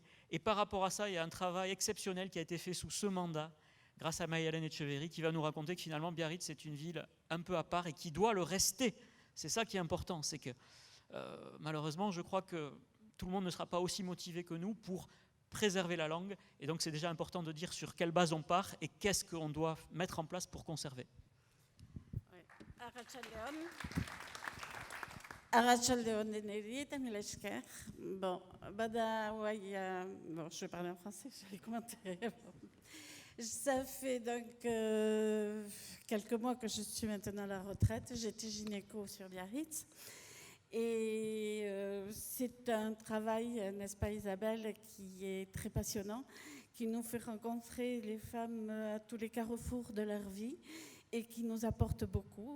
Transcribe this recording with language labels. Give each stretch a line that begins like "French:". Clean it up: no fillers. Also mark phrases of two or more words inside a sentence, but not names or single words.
French: Et par rapport à ça, il y a un travail exceptionnel qui a été fait sous ce mandat, grâce à Mayalen Etcheverry, qui va nous raconter que finalement Biarritz est une ville un peu à part et qui doit le rester. C'est ça qui est important, c'est que malheureusement, je crois que tout le monde ne sera pas aussi motivé que nous pour préserver la langue. Et donc c'est déjà important de dire sur quelle base on part et qu'est-ce qu'on doit mettre en place pour conserver.
Basque: Arratsaldeon deneri eta mila esker.
French: Bon, je vais parler en français, je vais commenter. Ça fait donc quelques mois que je suis maintenant à la retraite. J'étais gynéco sur Biarritz. Et c'est un travail, n'est-ce pas Isabelle, qui est très passionnant, qui nous fait rencontrer les femmes à tous les carrefours de leur vie et qui nous apporte beaucoup.